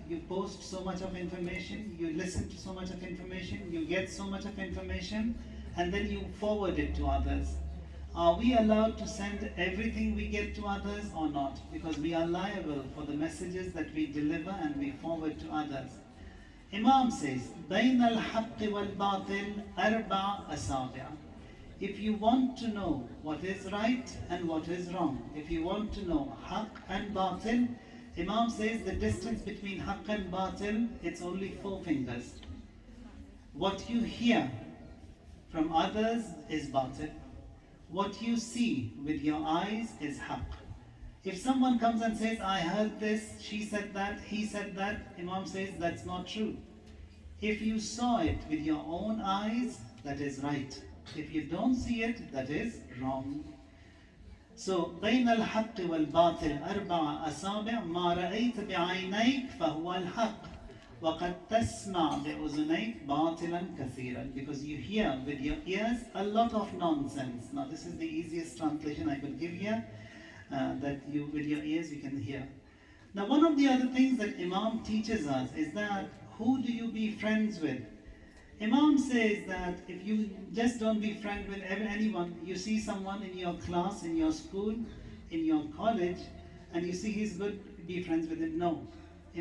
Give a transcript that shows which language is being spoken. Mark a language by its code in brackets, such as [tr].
[en] You post so much of information, you listen to so much of information, you get so much of information, and then you forward it to others. Are we allowed to send everything we get to others or not? Because we are liable for the messages that we deliver and we forward to others. Imam says, [ar] بَيْنَ الْحَقِّ وَالْبَاطِلِ أَرْبَعَ أَصَابِعَ. [en] If you want to know what is right and what is wrong, if you want to know haqq and batil, Imam says the distance between haqq and batil, it's only 4 fingers. What you hear from others is batil. What you see with your eyes is haqq. If someone comes and says, I heard this, she said that, he said that, Imam says that's not true. If you saw it with your own eyes, that is right. If you don't see it, that is wrong. So, [ar] بين الحق والباطل أربع أصابع ما رأيت بعينيك فهو الحق وقد تسمع بأذنيك باطلا كثيرا. [en] Because you hear with your ears a lot of nonsense. Now this is the easiest translation I could give here, that you with your ears you can hear. Now one of the other things that Imam teaches us is that who do you be friends with? Imam says that if you just don't be friends with anyone, you see someone in your class, in your school, in your college, and you see he's good, be friends with him. No.